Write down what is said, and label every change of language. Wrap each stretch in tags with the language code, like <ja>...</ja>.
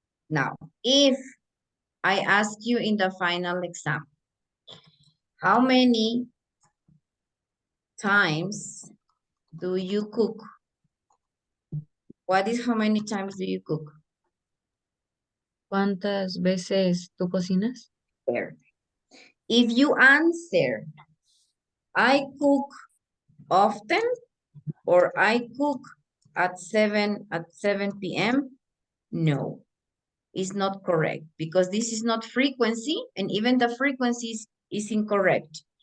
<en>Now, if I ask you in the final exam, how many times do you cook? What is how many times do you cook?</en> <es>¿Cuántas veces tú cocinas?</es> <en>There. If you answer, I cook often or I cook at 7 p.m., no. is not correct because this is not frequency and even the frequency is incorrect.</en>